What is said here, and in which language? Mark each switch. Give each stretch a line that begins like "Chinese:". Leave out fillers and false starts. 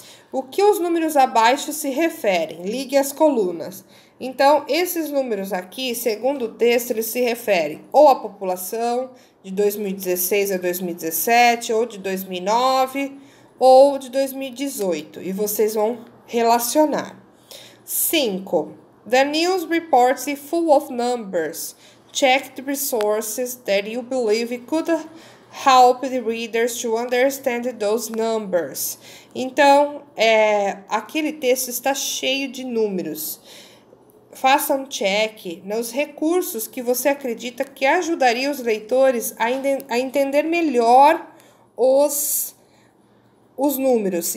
Portuguese: O que os números abaixo se referem? Ligue as colunas. Então, esses números aqui, segundo o texto, eles se referem ou à população de 2016 a 2017, ou de 2009, ou de 2018. E vocês vão relacionar. 5.
English: The news reports is full of numbers. Check the resources that you believe could help the readers to understand those numbers.
Portuguese: Então, aquele texto está cheio de números. Faça um check nos recursos que você acredita que ajudaria os leitores a entender melhor os números.